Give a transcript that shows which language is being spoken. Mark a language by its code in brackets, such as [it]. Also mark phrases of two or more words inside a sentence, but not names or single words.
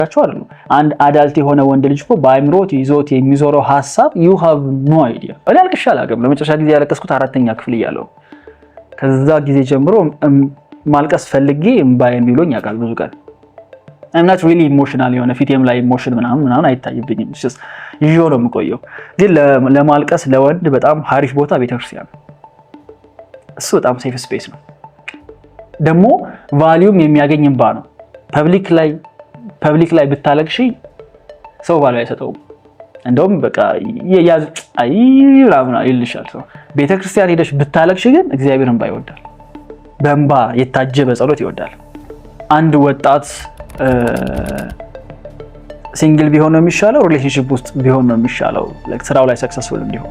[am] አይደለም። አንድ አዳልት የሆነ ወንድ ልጅ እኮ በአይምሮት ይዞት የሚዞረው ሐሳብ [en] you have no idea። [am] እኔ አልቅሼ አላውቅም። ለመጨረሻ ጊዜ ያለቀስኩት 4ኛ ክፍል እያለሁ ከዛ ጊዜ ጀምሮ ማልቀስ ፈልጌ እምባዬን ቢሎኝ ያውቃል ብዙ ቀን። [en] I'm not really emotional [am] የሆነ ፊቴም ላይ ኢሞሽን ምናምን አይታይብኝም። ይዤው ነው የምቆየው። ግን ለማልቀስ ለወንድ በጣም ሀሪፍ ቦታ ቤተክርስቲያን ነው። እሱ በጣም [en] safe space [am] ነው። ደግሞ ቫልዩም የሚያገኝ እንባ ነው። ፐብሊክ ላይ ብታለቅሺ ሰው ቫልዩ አይሰጠውም። እንደውም በቃ ያዝ አይላምና ይልሻል ሰው። ቤተክርስቲያን ሄደሽ ብታለቅሺ ግን እግዚአብሔር እንባ ይወዳል። በእንባ የታጀበ ጸሎት ይወዳል። አንድ ወጣት ሲንግል ቢሆን ነው የሚሻለው ሪሌሽንሺፕ ውስጥ ቢሆን ነው የሚሻለው ላይክ ስራው ላይ ሰክሰስፉል እንዲሆን?